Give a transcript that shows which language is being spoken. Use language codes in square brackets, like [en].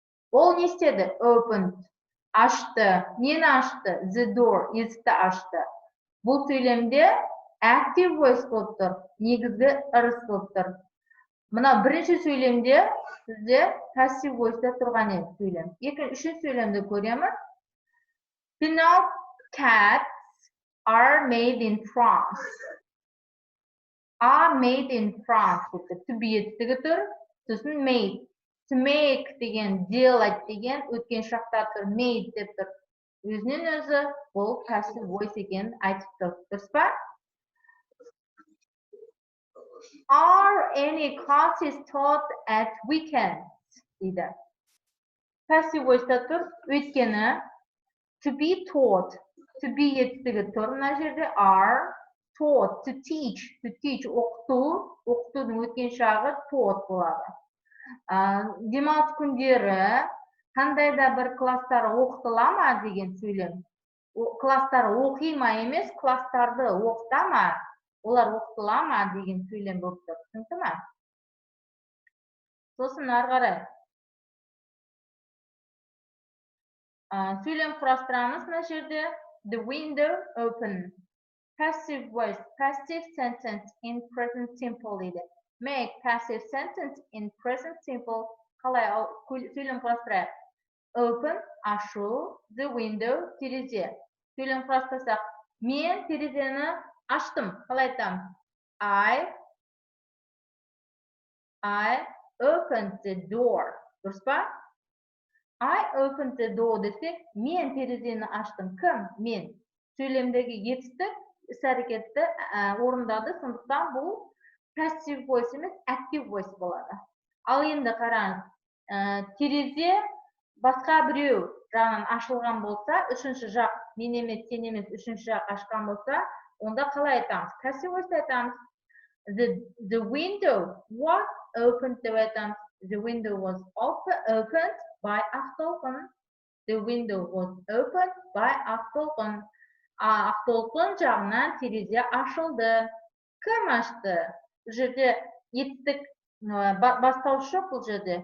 [kk] Ол не істеді? Opened. Ашты. Нені ашты? The door. Есікті ашты. Бұл сөйлемде active voice болып тұр. Негізгі ырыс болып тұр. Мына бірінші сөйлемде сізде passive voice тұрған еді сөйлем. Үшінші сөйлемді көреміз. [en] Pinot cats are made in France. Are made in France. [kk] To be етістігі тұр. Сосын made. To make деген, делать деген өткен шақта тұр. Made деп тұр. Өзінен өзі бұл passive voice екенін айтып тұр. Дұрыс па? [en] Are any classes taught at weekends? [kk] дейді. [en] Passive voice тұр. Өйткені to be taught. [kk] To be етістігі тұр. Мына жерде [en] are taught. To teach. To teach. Оқыту. [kk] Оқытудың өткен шағы taught болады. Демалыс күндері қандай да бір класстары оқытыла ма деген сөйлем. Класстары оқи ма емес, класстарды оқыта ма? Олар оқытыла ма деген сөйлем болып тұр. Түсінді ма? Сосын ары қарай. Сөйлем құрастырамыз мына жерде. [en] The window open. Passive voice. Passive sentence in present simple дейді. Make passive sentence in present simple. [kk] Қалай сөйлем құрастырайық? [en] Open, ашу, the window, терезе. [kk] Сөйлем құрастырсақ, мен терезені аштым. Қалай айтамыз? [en] I opened the door. [kk] Дұрыс па? [en] I opened the door [kk] десек, мен терезені аштым. Кім? Мен. Сөйлемдегі етістік, іс-әрекетті орындады. Сондықтан бұл passive voice емес, active voice болады. Ал енді қараңыз, терезе басқа біреу жағынан ашылған болса, үшінші жақ, мен емес, сен емес, үшінші жақ ашқан болса, онда қалай айтамыз? [en] Passive voice айтамыз. The window was opened [kk] деп айтамыз. [en] The window was opened by Ақтолқын. The window was opened by Ақтолқын. [kk] Ақтолқын жағынан терезе ашылды. Кім ашты? Бұл жерде етістік бастауыш жоқ бұл жерде.